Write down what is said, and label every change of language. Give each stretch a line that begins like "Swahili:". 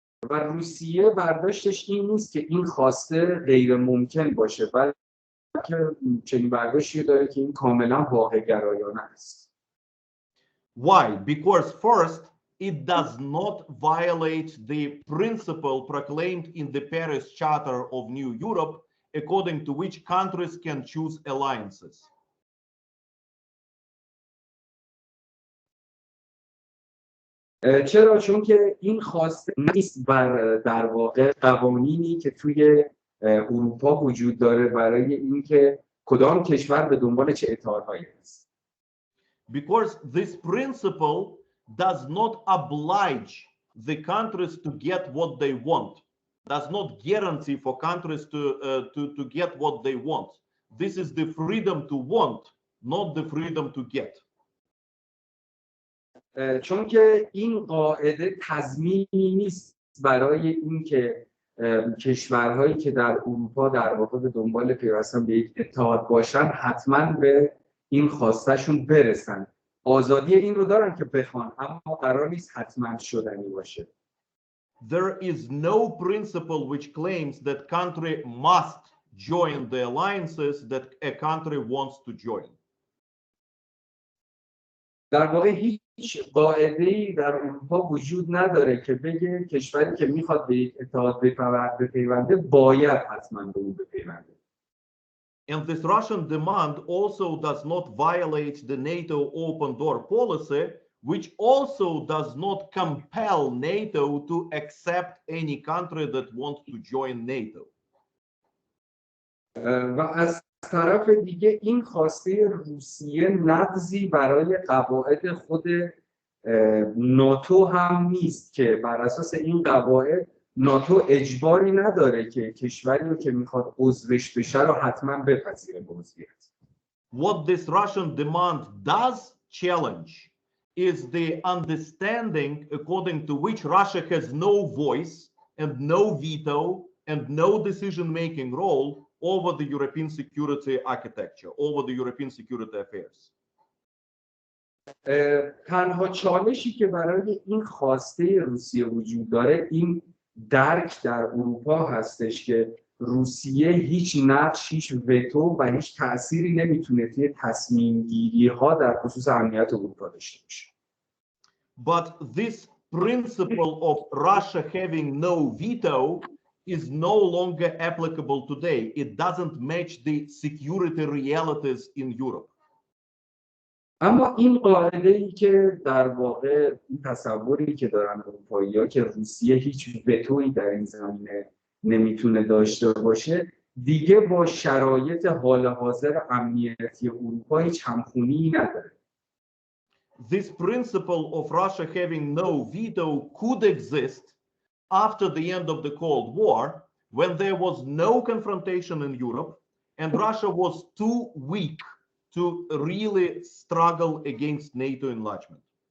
Persian: و روسیه برداشتش این نیست که این خواسته غیر ممکن باشه، بلکه چنین برداشتی داره که این کاملا واقع گرایانه است.
English: Why? Because first, it does not violate the principle proclaimed in the Paris Charter of New Europe, according to which countries can choose alliances.
Persian: چرا؟ چون که این خواسته نیست بر در واقع قوانینی که توی اروپا وجود داره برای اینکه کدام کشور به دنبال چه اتحادهایی است.
English: Because this principle does not oblige the countries to get what they want, does not guarantee for countries to get what they want. This is the freedom to want, not the freedom to get.
Persian: چون که این قاعده تضمینی نیست برای اینکه کشورهایی که در اروپا در واقع به دنبال پیوستن به یک اتحاد باشن حتما به این خواستشون برسن. آزادی این رو دارن که بخوان، اما قرار نیست حتما شدنی باشه.
English: There is no principle which claims that country must join the alliances that a country wants to join.
Persian: در واقع هیچ قاعده‌ای در اروپا وجود نداره که بگه کشوری که میخواد به یک اتحاد بپیونده باید حتما به اون بپیونده.
English: And this Russian demand also does not violate the NATO open door policy, which also does not compel NATO to accept any country that wants to join NATO.
Persian: و از طرف دیگه این خواسته روسیه نقضی برای قواعد خود ناتو هم نیست که بر اساس این قواعد ناتو اجباری نداره که کشوری رو که میخواد عضوش بشه رو حتما بپذیره به عضویت.
English: What this Russian demand does challenge is the understanding according to which Russia has no voice and no veto and no decision-making role over the European security architecture, over the European security affairs.
Persian: تنها چالشی که برای این خواسته روسیه وجود داره این درک در اروپا هستش که روسیه هیچ نقش، هیچ وتو و هیچ تأثیری نمیتونه توی تصمیم گیری ها در خصوص امنیت اروپا داشته باشه.
English: But this principle of Russia having no veto is no longer applicable today. It doesn't match the security realities in Europe.
Persian: اما این قاعده‌ای که در واقع این تصوری که دارن اروپایی‌ها که روسیه هیچ وتویی در این زمینه nemittune داشته باشه دیگه با شرایط حال حاضر امنیتی اروپا هیچ همخونی نداره.
English: This principle of Russia having no veto could exist after the end of the Cold War, when there was no confrontation in Europe and Russia was too weak to really struggle against NATO enlargement.